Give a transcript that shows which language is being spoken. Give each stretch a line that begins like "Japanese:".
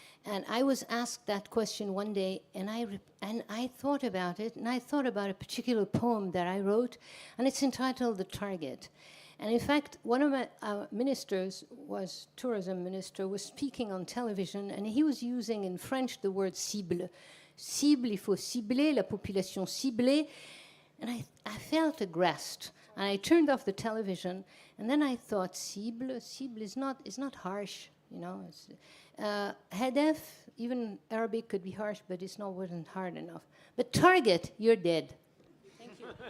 English: And I was asked that question one day, and I thought about it, and I thought about a particular poem that I wrote, and it's entitled The Target. And in fact, one of my ministers, tourism minister, was speaking on television, and he was using in French the word cible.
French: Cible, il faut cibler, la population ciblée.
English: And I felt aggressed, and I turned off the television, and then I thought, cible is not harsh, It's, Hadaf, even Arabic could be harsh, but wasn't hard enough. But target, you're dead. Thank you.